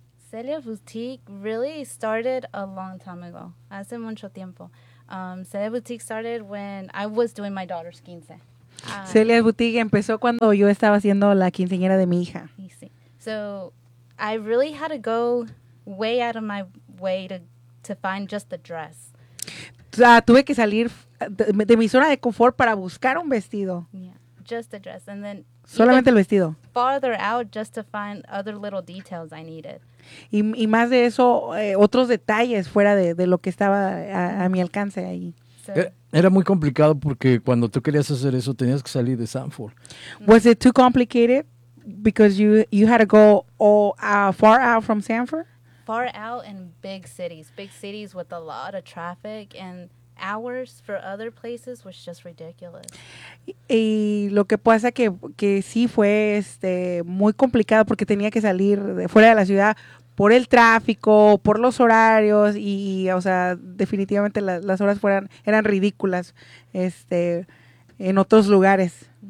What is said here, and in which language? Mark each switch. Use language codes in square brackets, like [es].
[en] Celia Boutique really started a long time ago. [es] Hace mucho tiempo. [en] Celia Boutique started when I was doing my daughter's quince. [es] Celia's Boutique empezó cuando yo estaba haciendo la quinceañera de mi hija. Sí. [en] So I really had to go way out of my way to find just the dress. [es] Tuve que salir de mi zona de confort para buscar un vestido. [en] Yeah, just a dress. And then [es] solamente el vestido. [en] Farther out just to find other little details I needed. [es] Y más de eso, otros detalles fuera de lo que estaba a mi alcance ahí. Era muy complicado porque cuando tú querías hacer eso, tenías que salir de Sanford. [en] Was it too complicated because you had to go far out from Sanford? Far out in big cities with a lot of traffic, and hours for other places was just ridiculous. [es] Y lo que pasa que sí fue muy complicado porque tenía que salir de fuera de la ciudad por el tráfico, por los horarios y o sea, definitivamente las horas eran ridículas en otros lugares.